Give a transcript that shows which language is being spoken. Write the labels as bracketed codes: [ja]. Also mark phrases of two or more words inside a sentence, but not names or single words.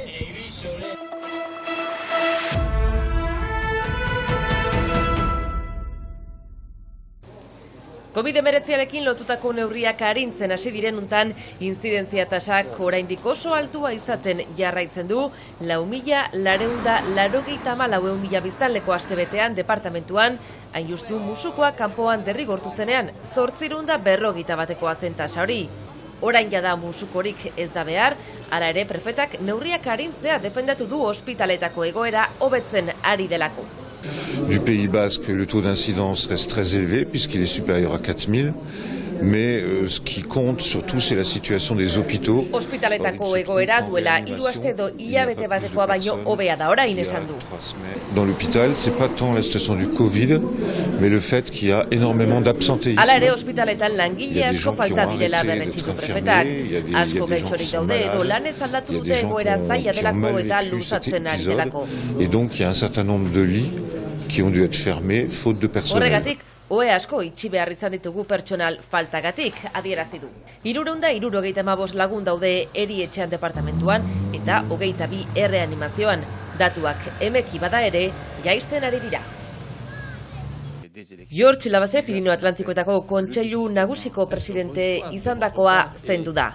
[eu] COVID-19arekin lotutako neurriak arintzen hasi diren untan, inzidentzia tasak oraindik oso altua izaten jarraitzen du, 4.484 biztanleko astebetean departamentuan, hain justu musukoak kanpoan derrigortu zenean, 841 zen tasa hori. Orain jada musukorik ez da behar, hala ere prefetak neurriak arintzea defendatu du ospitaletako egoera hobetzen ari delako. [fr] Du Pays Basque, le taux d'incidence reste très élevé puisqu'il est supérieur à 4000. Mais ce qui compte surtout, c'est la situation des hôpitaux. [eu] Ospitaletako egoera duela 3 aste edo hilabete batekoa baino hobea da orain esan du. [fr] Dans l'hôpital, c'est pas tant la situation du Covid, mais le fait qu'il y a énormément d'absentéisme. [eu] Hala ere ospitaletan langile asko falta direla berretsi du prefetak. Asko gaitzorik daude edo lanez aldatu dute egoera zaila delako eta luzatzen ari delako. [fr] Et donc il y a un certain nombre de lits qui ont dû être fermés faute de personnel. [eu] Horregatik, ohe asko itxi behar izan ditugu pertsonal faltagatik, adierazi du. 375 lagun daude erietxean departamentuan eta 22 erreanimazioan. Datuak emeki bada ere, jaisten ari dira. George Labase Pirinio Atlantikoetako Kontseilu Nagusiko presidente izandakoa zendu da.